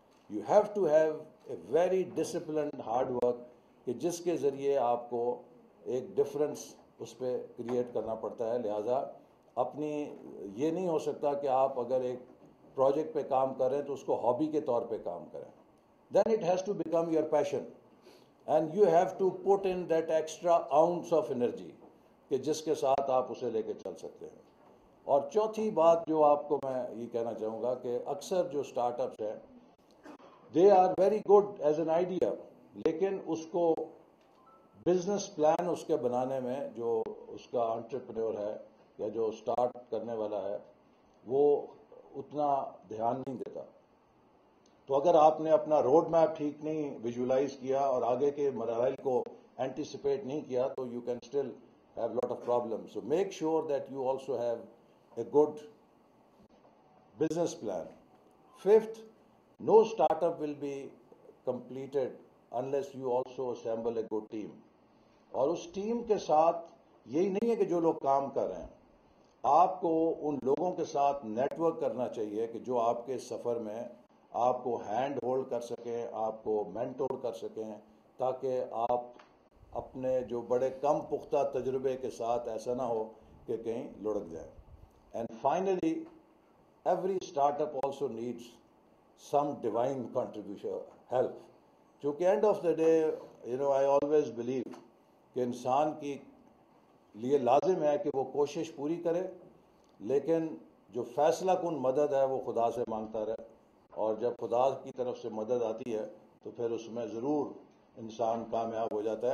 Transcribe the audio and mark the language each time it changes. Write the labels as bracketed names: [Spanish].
[English] You have to have a very disciplined hard work [Urdu] کہ جس کے ذریعے آپ کو ایک ڈفرنس اس پہ کریٹ کرنا پڑتا ہے. لہٰذا اپنی یہ نہیں ہو سکتا کہ آپ اگر ایک پروجیکٹ پہ کام کر رہے ہیں تو اس کو ہابی کے طور پہ کام کریں. [English] Then it has to become your passion and you have to put in that extra ounce of energy [Urdu] کہ جس کے ساتھ آپ اسے لے کے چل سکتے ہیں. اور چوتھی بات جو آپ کو میں یہ کہنا چاہوں گا کہ اکثر جو اسٹارٹ اپس ہیں [English] they are very good as an idea, [Urdu] لیکن اس کو بزنس پلان اس کے بنانے میں جو اس کا انٹرپرینور ہے یا جو اسٹارٹ کرنے والا ہے وہ اتنا دھیان نہیں دیتا. تو اگر آپ نے اپنا روڈ میپ ٹھیک نہیں ویژولائز کیا اور آگے کے مراحل کو اینٹیسپیٹ نہیں کیا تو [English] You can still have lot of problem. So make sure that you also have a good business plan. Fifth, no startup will be completed unless you also assemble a good team. [Urdu] اور اس team کے ساتھ یہی نہیں ہے کہ جو لوگ کام کر رہے ہیں، آپ کو ان لوگوں کے ساتھ نیٹ ورک کرنا چاہیے کہ جو آپ کے سفر میں آپ کو ہینڈ ہولڈ کر سکیں، آپ کو مینٹور کر سکیں، تاکہ آپ اپنے جو بڑے کم پختہ تجربے کے ساتھ ایسا نہ ہو کہ کہیں لڑک جائیں. [English] And finally, every startup also needs some divine contribution, help. [Urdu] چونکہ [English] end of the day, I always believe [Urdu] کہ انسان کی لیے لازم ہے کہ وہ کوشش پوری کرے، لیکن جو فیصلہ کن مدد ہے وہ خدا سے مانگتا رہے. اور جب خدا کی طرف سے مدد آتی ہے تو پھر اس میں ضرور انسان کامیاب ہو جاتا ہے.